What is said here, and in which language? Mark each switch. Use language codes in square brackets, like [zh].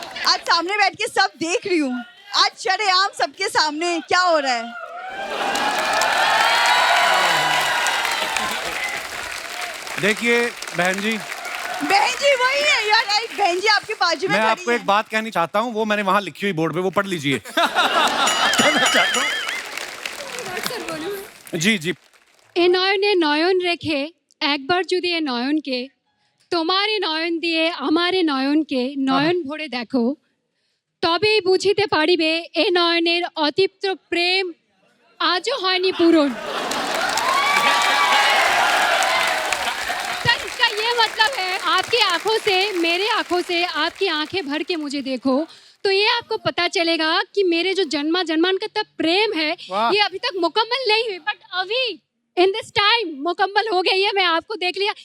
[hi] आज सामने बैठ के सब देख रही हूँ, आज शरेआम सबके सामने क्या हो रहा है। देखिए बहन जी, बहन जी वही है यार, राइट, बहन जी आपके बाजू में मैं खड़ी आपको है। एक बात कहनी चाहता हूँ, वो मैंने वहां लिखी हुई बोर्ड पे, वो पढ़ लीजिए। जी जी। [bn] এ নয়নে নয়ন রেখে একবার যদি এ নয়নকে তোমারে নয়ন দিয়ে আমারে নয়নকে নয়ন ভরে দেখো, তবেই বুঝিতে পারিবে এ নয়নের অতৃপ্ত প্রেম আজও হয়নি পূরণ। [hi] सर इसका ये मतलब है, आपकी आंखों से, मेरे आंखों से आपकी आंखें भर के मुझे देखो तो ये आपको पता चलेगा कि मेरे जो जन्मा जन्मांतर प्रेम है ये अभी तक मुकम्मल नहीं हुई, बट अभी [en] in this time [hi] मुकम्मल हो गई है। मैं आपको देख लिया।